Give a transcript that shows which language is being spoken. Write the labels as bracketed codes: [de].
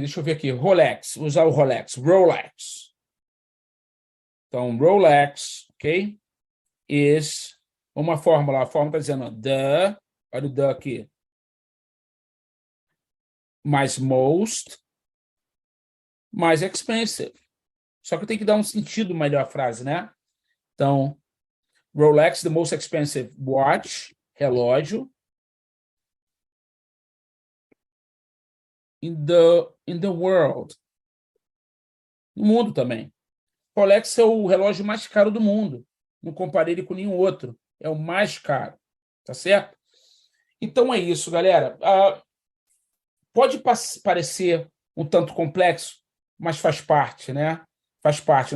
[pt] Deixa eu ver aqui. Rolex. Usar o Rolex. Rolex. Então, Rolex, ok? Is uma fórmula. A fórmula está dizendo the, olha o the aqui. Mais most, mais expensive. Só que tem que dar um sentido melhor à frase, né? [en] Então, Rolex, the most expensive watch, relógio, in the world. [pt] No mundo também. Rolex é o relógio mais caro do mundo. Não comparei ele com nenhum outro. É o mais caro. Tá certo? Então é isso, galera. Pode parecer um tanto complexo, mas faz parte, né? Faz parte.